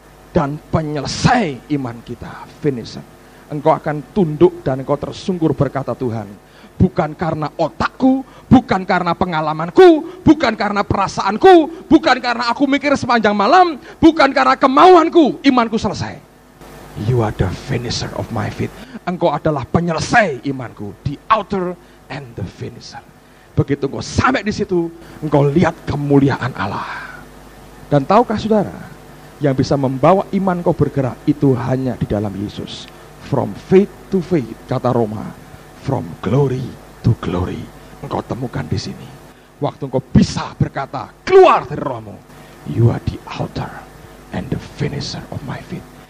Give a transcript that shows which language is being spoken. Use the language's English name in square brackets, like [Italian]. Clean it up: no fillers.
[Indonesian] Dan penyelesai iman kita. Finisher. Engkau akan tunduk dan engkau tersungkur berkata, Tuhan, bukan karena otakku, bukan karena pengalamanku, bukan karena perasaanku, bukan karena aku mikir sepanjang malam, bukan karena kemauanku, imanku selesai. [English] You are the finisher of my faith. [Indonesian] Engkau adalah penyelesai imanku, [English] the author and the finisher. [Indonesian] Begitu engkau sampai di situ, engkau lihat kemuliaan Allah. Dan tahukah saudara, Yang bisa membawa iman kau bergerak itu hanya di dalam Yesus. [English] From faith to faith, [Indonesian] kata Roma. [English] From glory to glory. [Indonesian] Engkau temukan di sini. Waktu engkau bisa berkata, keluar dari rohmu. [English] You are the author and the finisher of my faith.